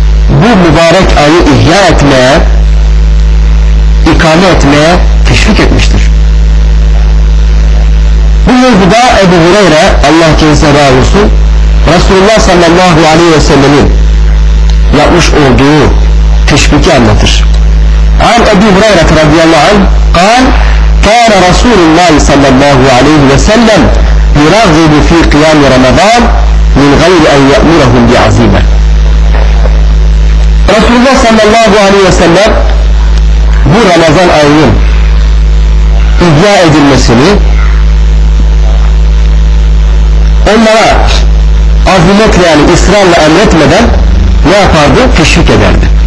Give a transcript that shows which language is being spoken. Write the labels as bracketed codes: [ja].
[tr] Bu mübarek ayı ihya etmeye, ikame etmeye teşvik etmiştir. Bu mevzuda Ebu Hureyre, Allah kendisine razı olsun, Resulullah sallallahu aleyhi ve sellemin yapmış olduğu teşviki anlatır. [ar] An Ebu Hureyre radıyallahu anh قال كان رسول الله صلى الله عليه وسلم يرغب في قيام رمضان من غير أن يأمرهم بعزيمة. [tr] رسول الله صلى الله عليه وسلم bu Ramazan ayının ihya edilmesini, onlara azimetle yani ısrarla emretmeden ne yapardı? Teşvik ederdi.